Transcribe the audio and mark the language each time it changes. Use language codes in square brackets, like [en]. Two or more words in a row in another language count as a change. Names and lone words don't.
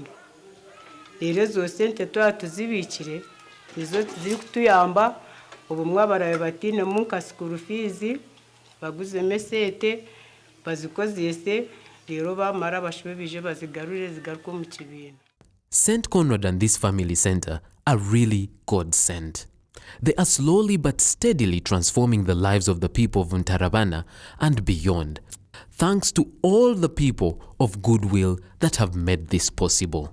[nyn] Rero zo sente tuba tuzibikire nizo ziri kutuyamba obumwe abarabe batinemu nka [en] school fees [nyn] baguzemo esente bazikozese rero bamara bashube bije bazigarure zigaruke mu kibiina. [en] St. Conrad and this family center are really God sent. They are slowly but steadily transforming the lives of the people of Ntarabana and beyond, thanks to all the people of goodwill that have made this possible.